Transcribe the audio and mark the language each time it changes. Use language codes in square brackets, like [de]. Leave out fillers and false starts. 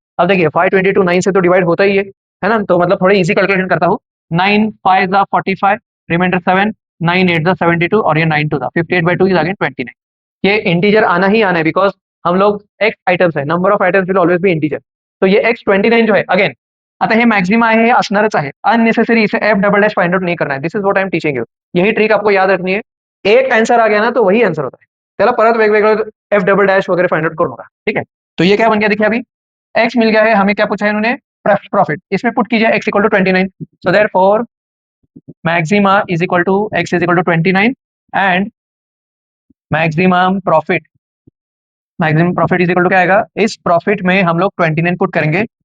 [hi] अब देखिए 522 9 से तो डिवाइड होता ही है ना, तो मतलब थोड़ी इजी कैलकुलेशन करता हूँ। 9 5 जा 45, रिमाइंडर 7, 9 8 जा 72 और ये 9 2 जा 58/2 इज अगेन 29। ये इंटीजर आना ही आना है, बिकॉज हम लोग एक्स आइटम्स है, [en] Number of items will always be integer. [hi] तो ये एक्स 29 जो है अगेन, [mr] आता हे मॅक्झिमा आहे, हे असणारच आहे, [hi] अननेसेसरी इसे F double dash find out नहीं करना है। [en] this is what I am teaching you, [hi] यही ट्रिक आपको याद रखनी है। एक आंसर आ गया ना तो वही आंसर होता है, [mr] त्याला परत वेगवेगळं एफ डबल डैश वगैरह फाइंड आउट करू नका, [hi] ठीक है। तो ये क्या बन गया, देखिए अभी एक्स मिल गया है हमें, क्या पूछा है इन्होंने, प्रॉफिट, इसमें पुट कीजिए x equal to 29। [en] so therefore maxima is equal to x is equal to 29 and maximum profit, maximum profit is equal to [hi] क्या आएगा, इस प्रॉफिट में हम लोग 29 पुट करेंगे।